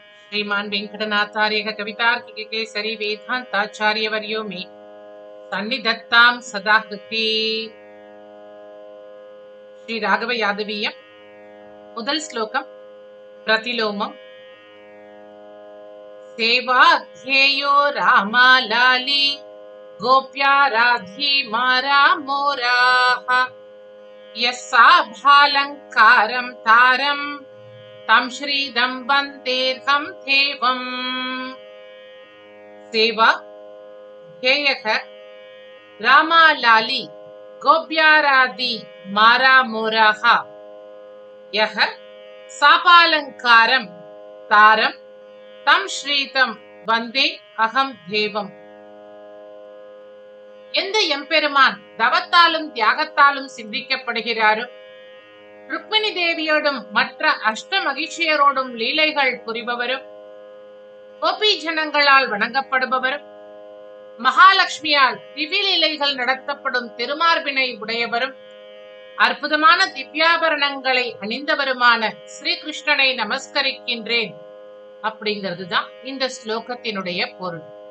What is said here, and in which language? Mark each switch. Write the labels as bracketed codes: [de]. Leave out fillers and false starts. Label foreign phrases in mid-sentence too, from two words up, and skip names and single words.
[sa] श्रीमान वेंकटनाथार्य कवितार्किक केसरी वेदांताचार्यवर्यो मे सन्निधत्तां सदा कृते। [ta] श्री राघव यादवीयम முதல் ஸ்லோகம் பிரதிலோமம். [sa] सेवाध्येयो रामालाली गोप्याराधी मारा मोराः यस्साभालङ्कारं तारं तं श्रीदं वन्देऽहं देवम्। सेवा ध्येयः रामालाली गोप्याराधी मारा मोराः यः सापालङ्कारं तारं तं श्रीदं वन्दे अहं देवम्. [ta] எந்த எம்பெருமான் தவத்தாலும் தியாகத்தாலும் சிந்திக்கப்படுகிறாரோ, ருக்மிணி தேவியோடும் மற்ற அஷ்ட மகிழ்ச்சியரோடும் லீலைகள் புரிபவரும், கோபி ஜனங்களால் வணங்கப்படுபவரும், மகாலட்சுமியால் திவ்ய லீலைகள் நடத்தப்படும் திருமார்பினை உடையவரும், அற்புதமான திவ்யாபரணங்களை அணிந்தவருமான ஸ்ரீகிருஷ்ணனை நமஸ்கரிக்கின்றேன் அப்படிங்கிறது தான் இந்த ஸ்லோகத்தினுடைய பொருள்.